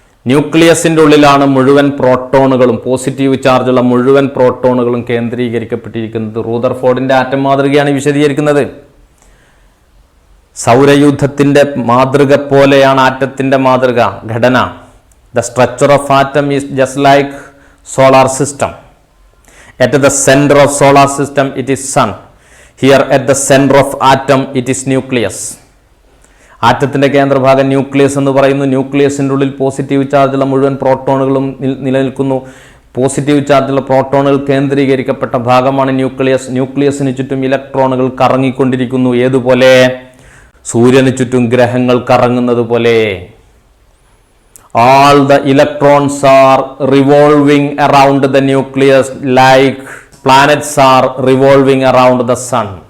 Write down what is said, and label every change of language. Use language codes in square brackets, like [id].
[ml] ന്യൂക്ലിയസിൻ്റെ ഉള്ളിലാണ് മുഴുവൻ പ്രോട്ടോണുകളും, പോസിറ്റീവ് ചാർജുള്ള മുഴുവൻ പ്രോട്ടോണുകളും കേന്ദ്രീകരിക്കപ്പെട്ടിരിക്കുന്നത്. റൂദർഫോർഡിൻ്റെ ആറ്റം മാതൃകയാണ് വിശദീകരിക്കുന്നത്. സൗരയൂഥത്തിൻ്റെ മാതൃക പോലെയാണ് ആറ്റത്തിൻ്റെ മാതൃക ഘടന. [en] The structure of atom is just like solar system. At the center of solar system it is sun. Here at the center of atom it is nucleus. [ml] ആറ്റത്തിൻ്റെ കേന്ദ്രഭാഗം nucleus എന്ന് പറയുന്നു. ന്യൂക്ലിയസിൻ്റെ ഉള്ളിൽ പോസിറ്റീവ് ചാർജുള്ള മുഴുവൻ പ്രോട്ടോണുകളും നിലനിൽക്കുന്നു. പോസിറ്റീവ് ചാർജുള്ള പ്രോട്ടോണുകൾ കേന്ദ്രീകരിക്കപ്പെട്ട ഭാഗമാണ് ന്യൂക്ലിയസ്. ന്യൂക്ലിയസിന് ചുറ്റും ഇലക്ട്രോണുകൾ കറങ്ങിക്കൊണ്ടിരിക്കുന്നു. ഏതുപോലെ? സൂര്യന് ചുറ്റും ഗ്രഹങ്ങൾ കറങ്ങുന്നത് പോലെ. [en] All the electrons are revolving around the nucleus like planets are revolving around the sun.